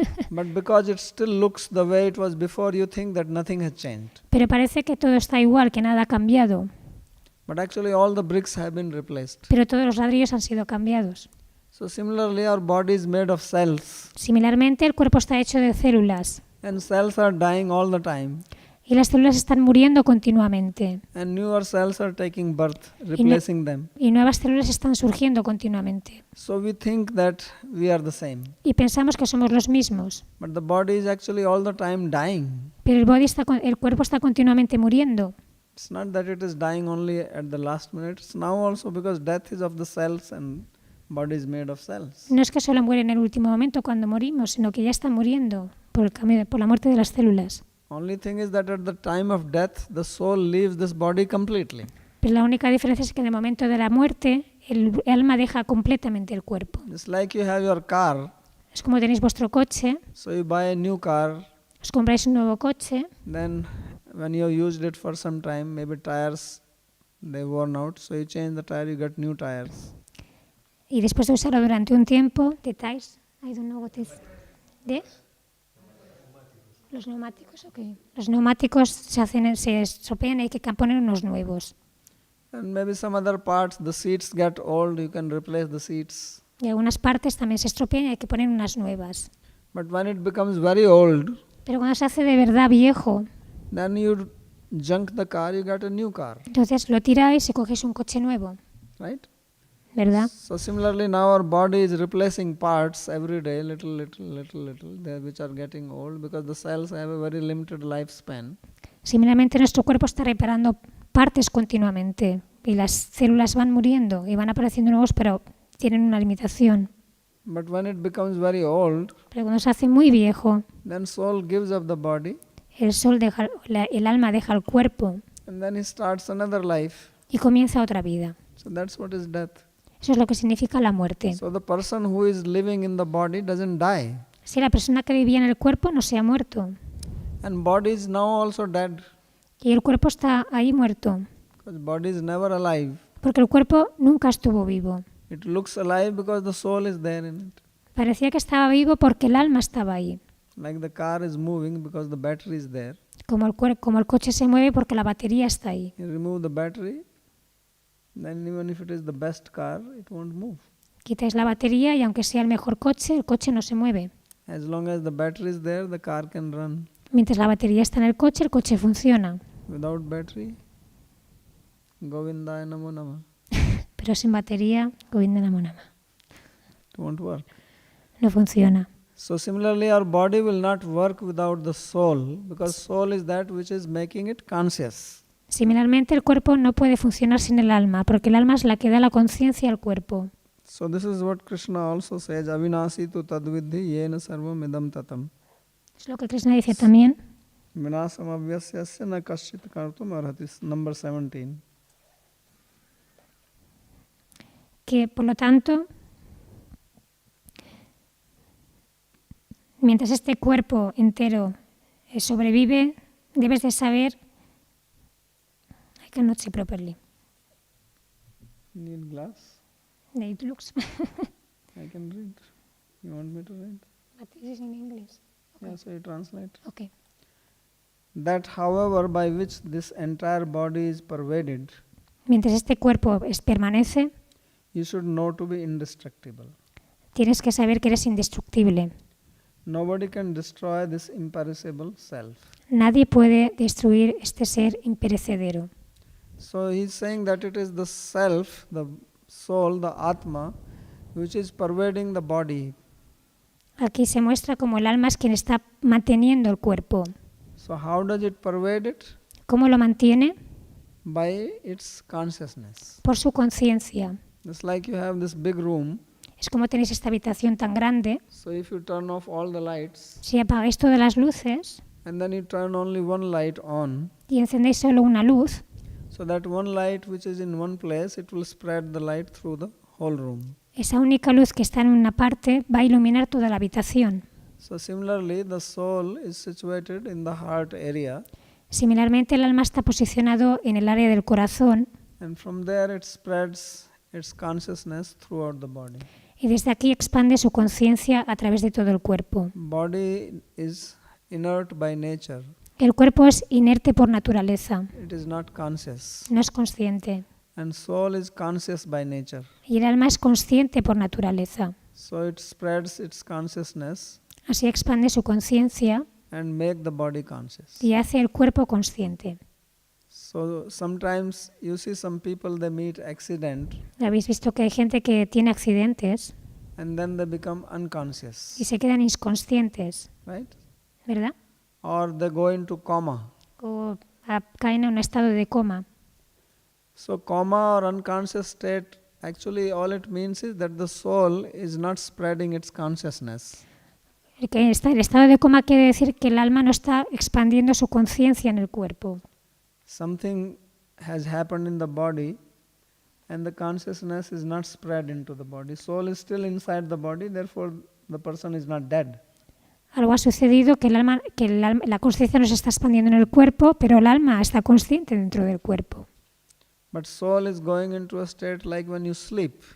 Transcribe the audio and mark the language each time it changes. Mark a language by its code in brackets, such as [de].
[en] But because it still looks the way it was before, you think that nothing has changed. [es] Pero parece que todo está igual, que nada ha cambiado. [en] But actually all the bricks have been replaced. [es] Pero todos los ladrillos han sido cambiados. [en] So similarly, our body is made of cells. [es] Similarmente, el cuerpo está hecho de células. [en] And cells are dying all the time. [es] Y las células están muriendo continuamente. [en] And newer cells are taking birth, replacing them. [es] Y nuevas células están surgiendo continuamente. [en] So we think that we are the same. [es] Y pensamos que somos los mismos. [en] But the body is actually all the time dying. [es] Pero el cuerpo está continuamente muriendo. [en] It's not that it is dying only at the last minute. It's now also because death is of the cells and body is made of cells. [es] No es que solo muere en el último momento cuando morimos, sino que ya está muriendo por la muerte de las células. [en] Only thing is that at the time of death, the soul leaves this body completely. [es] Pero la única diferencia es que en el momento de la muerte, el alma deja completamente el cuerpo. [en] It's like you have your car, [es] Es como tenéis vuestro coche, [en] so you buy a new car, [es] os compráis un nuevo coche, [en] then when you used it for some time, maybe tires, they worn out, so you change the tire, you get new tires. [es] y después de usarlo durante un tiempo, detalles, [en] I don't know what is, [es] ¿de? Los neumáticos, ok. Los neumáticos se estropean y hay que poner unos nuevos. [en] And maybe some other parts, the seats get old, you can replace the seats. [es] Y algunas partes también se estropean y hay que poner unas nuevas. [en] But when it becomes very old, [es] Pero cuando se hace de verdad viejo, [en] then you junk the car, you get a new car, [es] entonces lo tiráis y cogéis un coche nuevo, [en] right? [es] ¿verdad? [en] So similarly, now our body is replacing parts every day, little, which are getting old because the cells have a very limited lifespan. [es] Similarmente, nuestro cuerpo está reparando partes continuamente y las células van muriendo y van apareciendo nuevos, pero tienen una limitación. [en] But when it becomes very old, [es] Pero cuando se hace muy viejo, [en] then soul gives up the body [es] el alma deja el cuerpo [en] and then he starts another life. [es] y comienza otra vida. [en] So that's what is death. [es] Eso es lo que significa la muerte. [en] So the person who is living in the body doesn't die. [es] Si la persona que vivía en el cuerpo no se ha muerto [en] And body is now also dead [es] y el cuerpo está ahí muerto, [en] because body is never alive. [es] porque el cuerpo nunca estuvo vivo. [en] It looks alive because the soul is there in it. [es] Parecía que estaba vivo porque el alma estaba ahí. [en] Like the car is moving because the battery is there. [es] Como el coche se mueve porque la batería está ahí. [en] You remove the battery, then even if it is the best car, it won't move. [es] Quitáis la batería y aunque sea el mejor coche, el coche no se mueve. [en] As long as the battery is there, the car can run. [es] Mientras la batería está en el coche funciona. [en] Without battery, [sa] Govindaya Namo Nama. [es] Pero sin batería, [sa] Govinda Namo Nama. [en] It won't work. [es] No funciona. [en] So similarly, our body will not work without the soul because soul is that which is making it conscious. [es] Similarmente, el cuerpo no puede funcionar sin el alma, porque el alma es la que da la conciencia al cuerpo. [en] So this is what Krishna also says, [sa] Avinasi tu tadvidhi yena sarvam idam tatam. [es] Es lo que Krishna dice también, [sa] Vinasam avyasyasya na kaschit kartum arhati. [en] Number 17. [es] que por lo tanto, mientras este cuerpo entero sobrevive, debes de saber, [en] I cannot see properly. Need glass? It looks, I can read. You want me to read? but this is in English. Yeah, so you translate. Okay. That however by which this entire body is pervaded, [es] Mientras este cuerpo permanece, [en] you should know to be indestructible. [es] tienes que saber que eres indestructible. [en] Nobody can destroy this imperishable self. [es] Nadie puede destruir este ser imperecedero. [en] So he's saying that it is the self, the soul, the atma, which is pervading the body. [es] Aquí se muestra como el alma es quien está manteniendo el cuerpo. [en] So how does it pervade it? [es] ¿Cómo lo mantiene? [en] By its consciousness. [es] Por su conciencia. [en] It's like you have this big room. [es] Es como tenéis esta habitación tan grande. [en] So if you turn off all the lights [es] Si apagáis todas las luces [en] and then you turn only one light on, [es] y encendéis solo una luz, [en] so that one light which is in one place, it will spread the light through the whole room. [es] esa única luz que está en una parte va a iluminar toda la habitación. [en] So similarly, the soul is situated in the heart area, [es] Similarmente, el alma está posicionado en el área del corazón [en] and from there it spreads its consciousness throughout the body. [es] y desde aquí expande su conciencia a través de todo el cuerpo. [en] Body is inert by nature. [es] El cuerpo es inerte por naturaleza, [en] It is not conscious. [es] no es consciente. [en] And soul is conscious by nature. [es] Y el alma es consciente por naturaleza. [en] So it spreads its consciousness [es] Así expande su conciencia [en] and make the body conscious. [es] y hace el cuerpo consciente. [en] So sometimes you see some people, they meet accident [es] Habéis visto que hay gente que tiene accidentes [en] and then they become unconscious, [es] y se quedan inconscientes, [en] right? [es] ¿verdad? [en] Or they go into coma. [es] O caen en un estado de coma. [en] So coma or unconscious state, actually all it means is that the soul is not spreading its consciousness. [es] El estado de coma quiere decir que el alma no está expandiendo su conciencia en el cuerpo. [en] Something has happened in the body, and the consciousness is not spread into the body. Soul is still inside the body, therefore the person is not dead. [es] Algo ha sucedido que la conciencia no se está expandiendo en el cuerpo, pero el alma está consciente dentro del cuerpo. [en] But soul is going into a state like when you sleep.